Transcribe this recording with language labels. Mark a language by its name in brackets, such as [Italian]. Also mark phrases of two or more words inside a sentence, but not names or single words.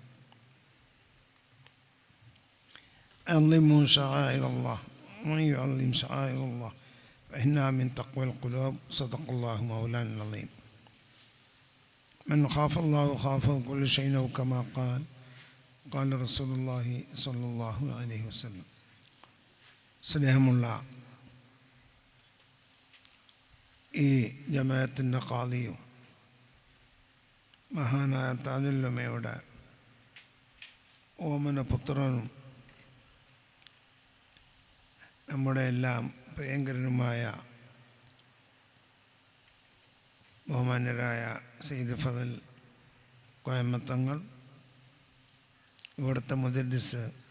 [Arabic] عظموا شعائر الله ومن يعظم شعائر الله فإنها من تقوى القلوب. صدق الله مولانا العظيم. من خاف الله خافه كل شيء أو كما قال رسول الله صلى الله عليه وسلم. [Malayalam] സ്നേഹമുള്ള ഈ ജമാഅത്തിൻ്റെ ഖാദിയും മഹാനായ താജുല്ലുമയുടെ ഓമന പുത്രനും നമ്മുടെ എല്ലാം പ്രിയങ്കരനുമായ ബഹുമാന്യരായ സയ്യിദ് ഫദൽ കോയമ്മത്തങ്ങൾ, ഇവിടുത്തെ മുദരിസ്